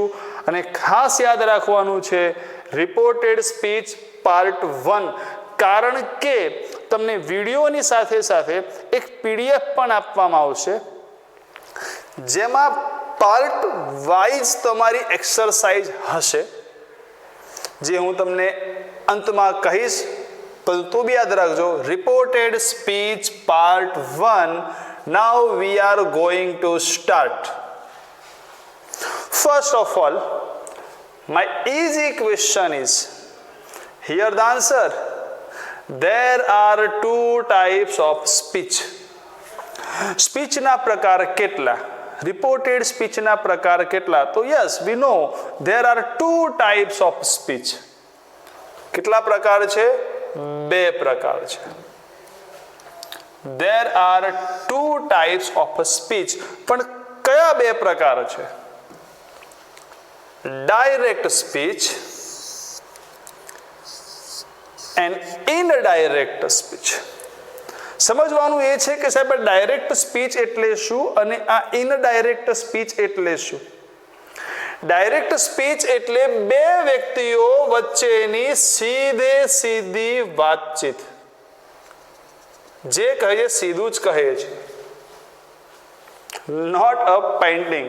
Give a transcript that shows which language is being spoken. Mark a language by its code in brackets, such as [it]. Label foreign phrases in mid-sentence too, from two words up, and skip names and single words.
[gu] અને ખાસ યાદ રાખવાનું છે [en] reported speech part 1, [gu] કારણ કે તમને વિડીયોની સાથે સાથે એક PDF પણ આપવામાં આવશે જેમાં [en] part wise [gu] તમારી એક્સરસાઇઝ હશે, જે હું તમને અંતમાં કહીશ. તો બી યાદ રાખજો, [en] reported speech part 1. Now we are going to start. First of all, my easy question is, here the answer. There are 2 types of speech. [gu] સ્પીચના પ્રકાર કેટલા? રિપોર્ટેડ સ્પીચના પ્રકાર કેટલા? તો [en] yes, we know there are 2 types of speech. [gu] કેટલા પ્રકાર છે? 2 પ્રકાર છે. [en] There are 2 types of speech. [gu] પણ કયા 2 પ્રકાર છે? [en] Direct speech and indirect speech. [gu] સમજવાનું એ છે કે સાહેબ [en] direct speech [gu] એટલે શું અને આ [en] indirect speech [gu] એટલે શું? [en] direct speech [gu] એટલે 2 વ્યક્તિઓ વચ્ચેની સીધી વાતચીત, જે કહે સીધું જ કહે છે, [en] not a painting.